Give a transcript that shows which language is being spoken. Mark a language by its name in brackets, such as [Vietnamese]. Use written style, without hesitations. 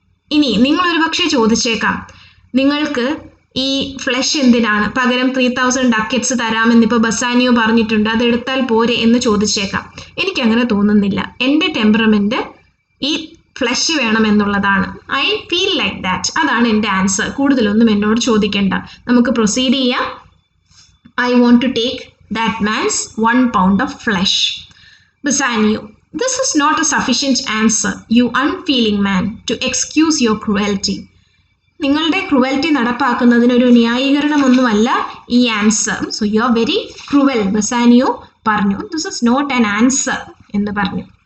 [Malayalam] ഇനി നിങ്ങളൊരു പക്ഷേ ചോദിച്ചേക്കാം, നിങ്ങൾക്ക് ഈ ഫ്ലഷ് എന്തിനാണ്, പകരം 3000 ഡക്കറ്റ്സ് തരാമെന്നിപ്പോൾ ബസാനിയോ പറഞ്ഞിട്ടുണ്ട്, അതെടുത്താൽ പോരെ എന്ന് ചോദിച്ചേക്കാം. എനിക്കങ്ങനെ തോന്നുന്നില്ല. എൻ്റെ ടെമ്പറമെൻറ്റ് ഈ flush വേണമെന്നുള്ളതാണ്. [English] I feel like that. [Malayalam] അതാണ് എൻ്റെ ആൻസർ. കൂടുതലൊന്നും എന്നോട് ചോദിക്കേണ്ട. നമുക്ക് പ്രൊസീഡ് ചെയ്യാം. [English] I want to take that man's 1 pound of flesh. Bassanio, this is not a sufficient answer, you unfeeling man, to excuse your cruelty. [Malayalam] നിങ്ങളുടെ cruelty നടപ്പാക്കുന്നതിനൊരു ന്യായീകരണമൊന്നുമല്ല ഈ answer. [English] so you are very cruel, [Malayalam] Bassanio പറഞ്ഞു. [English] this is not an answer [Malayalam] എന്ന് പറഞ്ഞു.